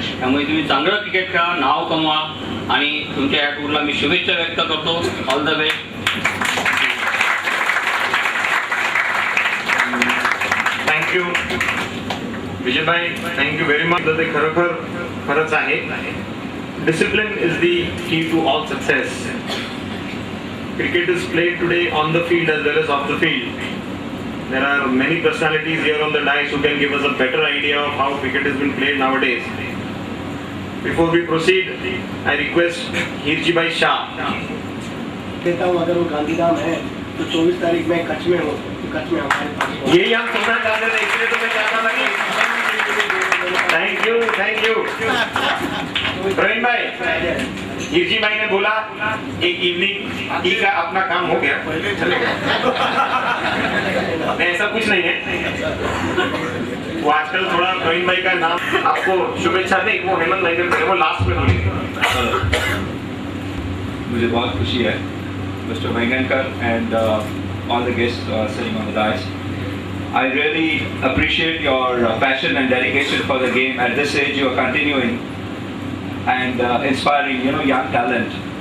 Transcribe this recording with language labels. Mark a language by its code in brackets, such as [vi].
[mr] त्यामुळे तुम्ही चांगलं क्रिकेट खेळा, नाव कमवा आणि तुमच्या या टूरला मी शुभेच्छा व्यक्त करतो। [en] All the best. Thank you Vijaybhai, thank you very much. [mr] ते खरंच आहे, [en] Discipline is the key to all success. Cricket is played today on the field as well as off the field. There are many personalities here on the dais who can give us a better idea of how cricket has been played nowadays. Before we proceed, I request Hirji Bhai Shah. [hi] कहता हूँ अगर वो गांधीधाम है तो 24 तारीख में कच्छ में हो, तो कच्छ में हमारे पास हो। यही हम सुनना चाहते थे, इसलिए तो मैं चाहता था कि थैंक यू प्रवीण भाई, हिरजी भाई ने बोला एक इवनिंग टी का अपना काम हो गया, चलेगा। नहीं, ऐसा कुछ नहीं है। वो आजकल थोड़ा प्रवीण भाई का नाम आपको शुभेच्छा नहीं, वो हेमंत भाई ने वो लास्ट में बोलेंगे। मुझे बहुत खुशी है Mr. [en] Vengankar and all the guests sitting on the dais. I really appreciate your passion and dedication for the game. At this age, you are continuing and inspiring, young talent.